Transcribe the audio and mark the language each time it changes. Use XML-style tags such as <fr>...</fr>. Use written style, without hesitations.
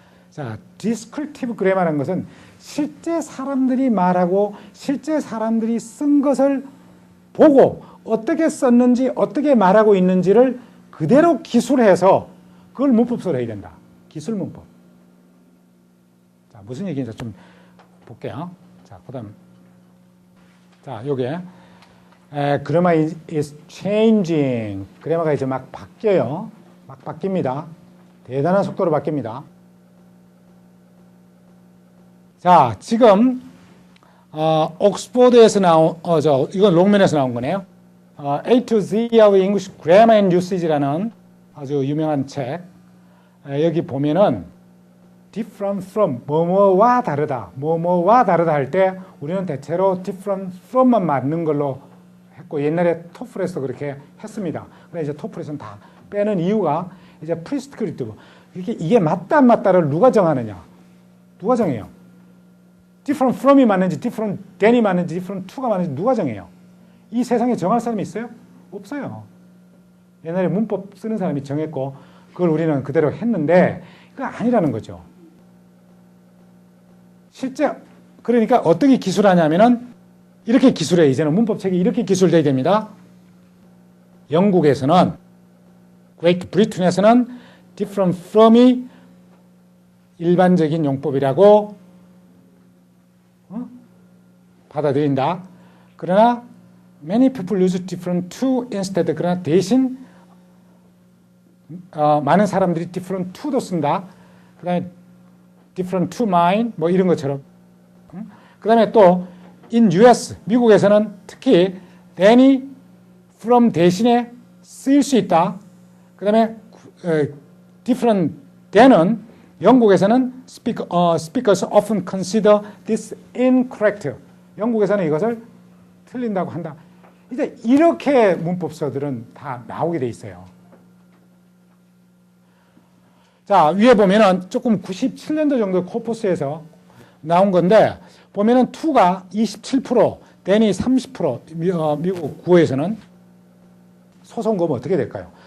<ko>자, descriptive grammar라는 것은 실제 사람들이 말하고 실제 사람들이 쓴 것을 보고 어떻게 썼는지 어떻게 말하고 있는지를 그대로 기술해서 그걸 문법서로 해야 된다. 기술 문법. 자, 무슨 얘기인지 좀 볼게요. 자, 그 다음. 자, 요게</ko> <en>grammar is changing.</en> <ko>그래머가 이제 막 바뀌어요. 막 바뀝니다. 대단한 속도로 바뀝니다. 자, 지금 옥스포드에서 나온 이건 롱맨에서 나온 거네요. A to Z of English Grammar and Usage라는 아주 유명한 책. 여기 보면은 different from 뭐뭐와 다르다, 뭐뭐와 다르다 할 때 우리는 대체로 different from만 맞는 걸로 했고 옛날에 토플에서 그렇게 했습니다. 근데 이제 토플에서는 다 빼는 이유가 이제 prescriptive. 이게 맞다 안 맞다를 누가 정하느냐? 누가 정해요? different from이 맞는지, different than이 맞는지, different to가 맞는지 누가 정해요? 이 세상에 정할 사람이 있어요? 없어요. 옛날에 문법 쓰는 사람이 정했고 그걸 우리는 그대로 했는데 그거 아니라는 거죠. 실제 그러니까 어떻게 기술하냐면은 이렇게 기술해. 이제는 문법책이 이렇게 기술돼야 됩니다. 영국에서는 Great Britain에서는 different from이 일반적인 용법이라고 받아들인다. 그러나</ko> <en>many people use different to instead.</en> <ko>그러나 대신 많은 사람들이 different to도 쓴다. 그 다음에 different to mine 뭐 이런 것처럼. 그 다음에 또 in US 미국에서는 특히 than이 from 대신에 쓰일 수 있다. 그 다음에</ko> <en>different than은</en> <ko>영국에서는</ko> <en>speakers often consider this incorrect.</en> <ko>영국에서는 이것을 틀린다고 한다. 이제 이렇게 문법서들은 다 나오게 돼 있어요. 자, 위에 보면은 조금 97년도 정도 코퍼스에서 나온 건데 보면은 to가 27%, than이 30%, 미국 구어에서는 소송 거면 어떻게 될까요?</ko>